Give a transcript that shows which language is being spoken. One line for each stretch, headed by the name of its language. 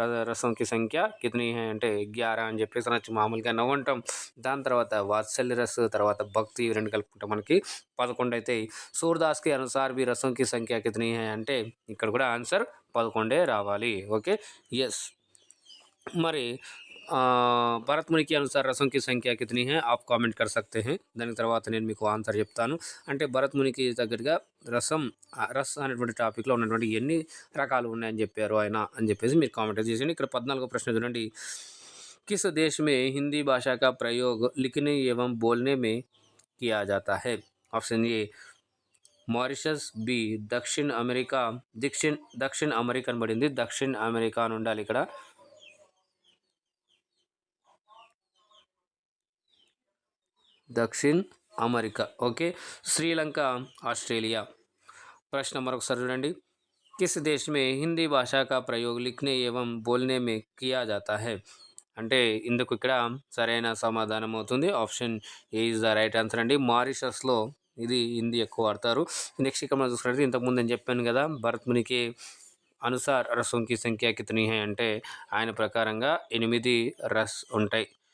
Hindi: రసంకి సంఖ్య కితనీ హై
Telugu: అంటే 11 అని చెప్పేసి అనొచ్చు. మామూలుగా నవ్వుంటాం. దాని తర్వాత వాత్సల్య రస్, తర్వాత భక్తి, ఇవి రెండు కలుపుకుంటే మనకి 11 అవుతాయి.
Hindi: సూర్దాస్కి అనుసార్ బి రసంకి సంఖ్య కితనీ హై
Telugu: అంటే ఇక్కడ కూడా ఆన్సర్ 11 రావాలి. Okay, yes.
Hindi: మరి భరత్ ముని के अनुसार रसों की संख्या कितनी है आप కామెంట్ कर सकते हैं.
Telugu: దాని తర్వాత నేను మీకు ఆన్సర్ చెప్తాను. అంటే భరత్ మునికి దగ్గరగా రస్ అనేటువంటి టాపిక్లో ఉన్నటువంటి ఎన్ని రకాలు ఉన్నాయని చెప్పారు ఆయన అని చెప్పేసి మీరు కామెంట్ చేసేయండి. ఇక్కడ 14వ ప్రశ్న చూడండి.
Hindi: किस देश में हिंदी भाषा का प्रयोग लिखने एवं बोलने में किया जाता है?
Telugu: ऑप्शन ए మారిషస్, బి దక్షిణ అమెరికా అని పడింది. దక్షిణ అమెరికా అని ఉండాలి ఇక్కడ. దక్షిణ అమెరికా. Okay, Sri Lanka, Australia. ప్రశ్న మరొకసారి చూడండి.
Hindi: किस देश में हिंदी भाषा का प्रयोग लिखने एवं बोलने में किया जाता है?
Telugu: అంటే ఇందుకు ఇక్కడ సరైన సమాధానం అవుతుంది
English: option A is the right answer
Telugu: అండి. మారిషస్లో ఇది హిందీ ఎక్కువ వాడతారు. నెక్స్ట్ ఇక్కడ మనం చూసుకున్నట్లయితే ఇంతకుముందు నేను చెప్పాను కదా,
Hindi: భరత్ మునికి అనుసార్ రసంకి సంఖ్య కితనీ హై
Telugu: అంటే ఆయన ప్రకారంగా 8 రస్ ఉంటాయి.